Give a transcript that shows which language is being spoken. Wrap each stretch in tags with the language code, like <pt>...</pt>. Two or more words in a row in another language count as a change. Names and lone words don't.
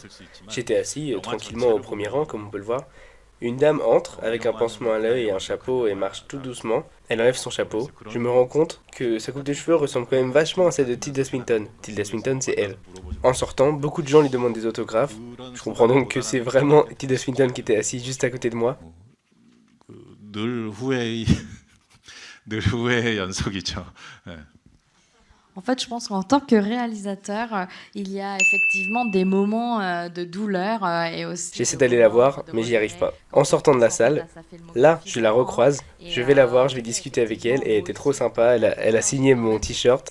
<fr>J'étais assis tranquillement au premier rang, comme on peut le voir. Une dame entre avec un pansement à l'œil et un chapeau et marche tout doucement. Elle enlève son chapeau. Je me rends compte que sa coupe de cheveux ressemble quand même vachement à celle de Tilda Swinton. Tilda Swinton, c'est elle. En sortant, beaucoup de gens lui demandent des autographes. Je comprends donc que c'est vraiment Tilda Swinton qui était assise juste à côté de moi.</fr> <ko>늘 후회의 늘 후회의 연속이죠. 네.</ko> <fr>En fait, je pense qu'en tant que réalisateur, il y a effectivement des moments de douleur et aussi... J'essaie d'aller la voir, mais j'y arrive pas. En sortant de la salle, là, je la recroise, je vais la voir, je vais discuter avec elle, et elle était trop sympa, elle a signé mon t-shirt.</fr>